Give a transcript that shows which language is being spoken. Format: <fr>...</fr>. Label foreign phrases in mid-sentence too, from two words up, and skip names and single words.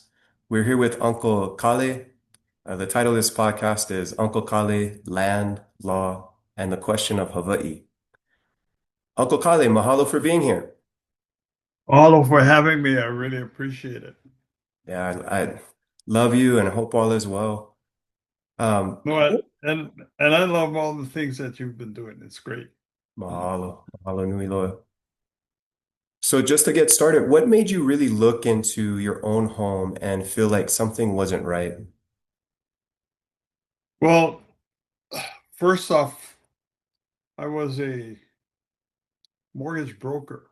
<en>We're here with Uncle Kale. The title of this podcast is Uncle Kale, Land, Law, and the Question of Hawaiʻi. Uncle Kale, mahalo for being here. Mahalo for having me. I really appreciate it. Yeah, I love you and hope all is well. And I love all the things that you've been doing. It's great.</en> <haw>Mahalo nui loa.</haw> <en>So just to get started, what made you really look into your own home and feel like something wasn't right? Well, first off, I was a mortgage broker.</en>